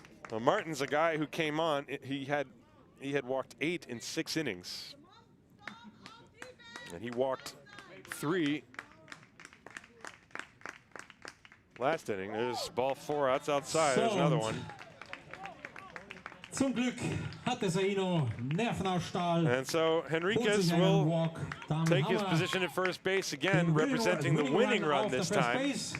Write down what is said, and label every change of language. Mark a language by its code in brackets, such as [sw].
[en] Well, Martin's a guy who came on. He had walked 8 in 6 innings, and he walked 3 last inning. There's ball 4 outside. There's another one. [de] Zum Glück hatte Zaino Nerven aus Stahl. [en] And so Henriquez will take his position at first base again, representing the winning run this time.